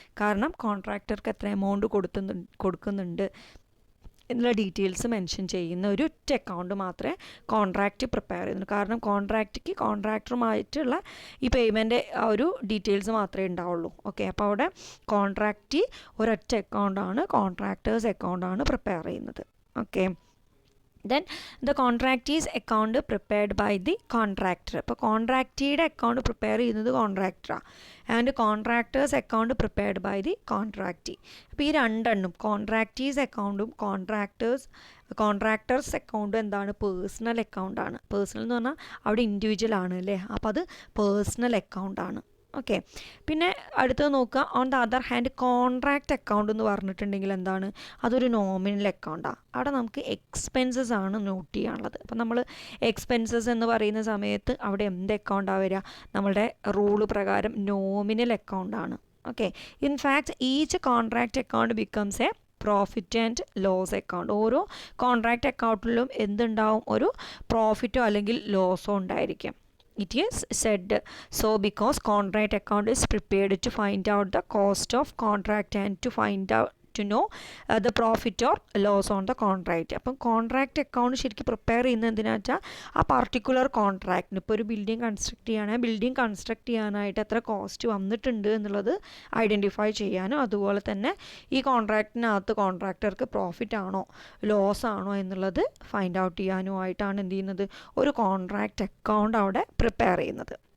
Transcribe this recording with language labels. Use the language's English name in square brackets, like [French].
[Malayalam] കാരണം കോൺട്രാക്ടർക്ക് എത്ര എമൗണ്ട് കൊടുക്കുന്നുണ്ട് എന്നുള്ള ഡീറ്റെയിൽസ് മെൻഷൻ ചെയ്യുന്ന ഒരു ഒറ്റ അക്കൗണ്ട് മാത്രമേ കോൺട്രാക്റ്റ് പ്രിപ്പയർ ചെയ്യുന്നുള്ളൂ. കാരണം കോൺട്രാക്ടറുമായിട്ടുള്ള ഈ പേയ്മെൻറ്റ് ആ ഒരു ഡീറ്റെയിൽസ് മാത്രമേ ഉണ്ടാവുള്ളൂ. ഓക്കെ, അപ്പോൾ അവിടെ കോൺട്രാക്റ്റ് ഒരൊറ്റ അക്കൗണ്ടാണ്, കോൺട്രാക്ടേഴ്സ് അക്കൗണ്ടാണ് പ്രിപ്പയർ ചെയ്യുന്നത്. [English] Okay, then the contractee's account prepared by the contractor. [Malayalam] അപ്പോൾ കോൺട്രാക്റ്റിയുടെ അക്കൗണ്ട് പ്രിപ്പയർ ചെയ്യുന്നത് കോൺട്രാക്ടറാണ്, [English] And contractor's account prepared by the contractee. [Malayalam] അപ്പോൾ ഈ രണ്ടെണ്ണം കോൺട്രാക്റ്റീസ് അക്കൗണ്ടും കോൺട്രാക്ടേഴ്സ് അക്കൗണ്ടും എന്താണ്, പേഴ്സണൽ അക്കൗണ്ടാണ്. പേഴ്സണൽ എന്ന് പറഞ്ഞാൽ അവിടെ ഇൻഡിവിജ്വൽ ആണ് അല്ലേ, അപ്പോൾ അത് പേഴ്സണൽ അക്കൗണ്ടാണ്. ഓക്കെ, പിന്നെ അടുത്തത് നോക്കുക, [English] on the other hand [Malayalam] contract account എന്ന് പറഞ്ഞിട്ടുണ്ടെങ്കിൽ എന്താണ്, അതൊരു നോമിനൽ അക്കൗണ്ടാണ്. അവിടെ നമുക്ക് എക്സ്പെൻസസ് ആണ് നോട്ട് ചെയ്യാനുള്ളത്. അപ്പോൾ നമ്മൾ എക്സ്പെൻസസ് എന്ന് പറയുന്ന സമയത്ത് അവിടെ എന്ത് അക്കൗണ്ടാണ് വരിക, നമ്മളുടെ റൂള് പ്രകാരം nominal അക്കൗണ്ടാണ്. [English] Okay, in fact each contract account becomes a profit and loss account. [Malayalam] ഓരോ കോൺട്രാക്റ്റ് അക്കൗണ്ടിലും എന്തുണ്ടാവും, ഒരു പ്രോഫിറ്റോ അല്ലെങ്കിൽ ലോസോ ഉണ്ടായിരിക്കും. [English] It is said so because contract account is prepared to find out the cost of contract and to know the profit or loss on the contract. [Malayalam] അപ്പം contract account ശരിക്കും prepare ചെയ്യുന്നത് എന്തിനാ വെച്ചാൽ ആ പർട്ടിക്കുലർ കോൺട്രാക്റ്റിന് ഇപ്പോൾ ഒരു ബിൽഡിംഗ് കൺസ്ട്രക്ട് ചെയ്യുകയാണെങ്കിൽ building construct ചെയ്യാനായിട്ട് എത്ര കോസ്റ്റ് വന്നിട്ടുണ്ട് എന്നുള്ളത് ഐഡൻറ്റിഫൈ ചെയ്യാനും അതുപോലെ തന്നെ ഈ കോൺട്രാക്റ്റിനകത്ത് കോൺട്രാക്ടർക്ക് പ്രോഫിറ്റ് ആണോ ലോസ് ആണോ എന്നുള്ളത് ഫൈൻഡ് ഔട്ട് ചെയ്യാനുമായിട്ടാണ് എന്ത് ചെയ്യുന്നത് ഒരു കോൺട്രാക്റ്റ് അക്കൗണ്ട് അവിടെ പ്രിപ്പയർ ചെയ്യുന്നത്.